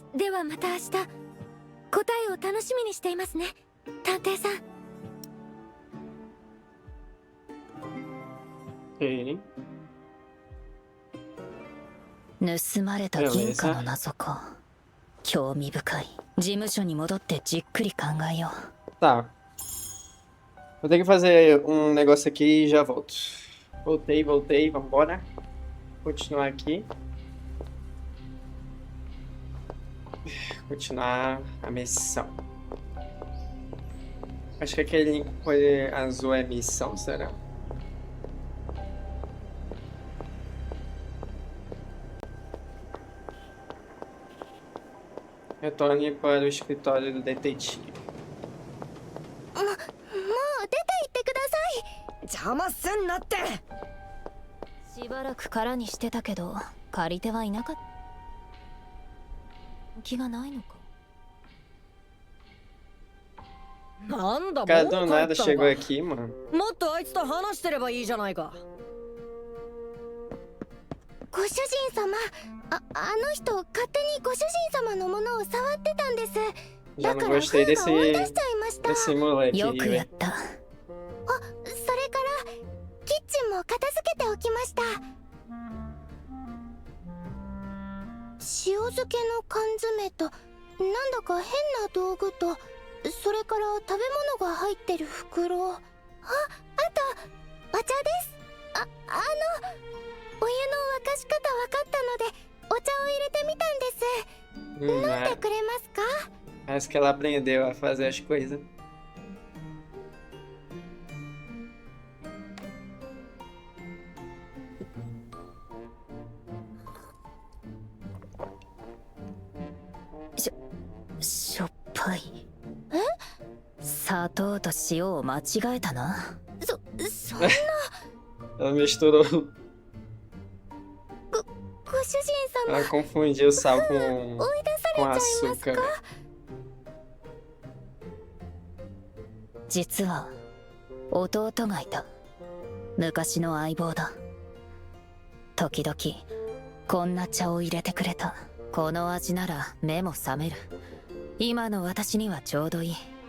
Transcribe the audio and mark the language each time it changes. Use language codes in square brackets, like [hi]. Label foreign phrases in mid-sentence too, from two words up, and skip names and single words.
[ja] ではまた明日、答えを楽しみにしていますね、探偵さん。盗まれた銀貨の謎か。興味深い。事務所に戻ってじっくり考えよう。 [pt] Tá. Vou ter que fazer um negócio aqui e já volto. Voltei, vambora. Continuar aqui. Continuar a missão. Acho que aquele cor azul é missão, será? Retorne para o escritório do detetive. [ja] もう出て行ってください。邪魔すんなって。しばらく空にしてたけど借り手はいなかった。気がないのか。なんだ、もう [pt] Cara, [ja] 帰 [pt] do [ja] っ [pt] nada [ja] た [pt] chegou [ja] のか。 [pt] aqui, mano. [ja] もっとあいつと話してればいいじゃないか。ご主人様、あの人勝手にご主人様のものを触ってたんです。 [pt] Já [ja] だ [pt] não [ja] から [pt] gostei [ja] 封が追い出し [pt] desse, [ja] ちゃいました。 [pt] desse moleque [ja] よ [pt] aí, [ja] くや [pt] velho. [ja] った。それからキッチンも片付けておきました。塩漬けの缶詰となんだか変な道具と、それから食べ物が入ってる袋。あとお茶です。お湯の沸かし方分かったのでお茶を入れてみたんです。飲んでくれますか？ [pt] Parece que ela aprendeu a fazer as coisas. . [ja] しょっぱい。砂糖と塩を間違えたな。そんな。 [pt] Ela misturou. [ja] ご主人様、 [pt] Ela confundiu sal [ja] 追い出され [pt] com [ja] ちゃいます [pt] açúcar. [ja] か？実は弟がいた。昔の相棒だ。時々こんな茶を入れてくれた。この味なら目も覚める。今の私にはちょうどいい。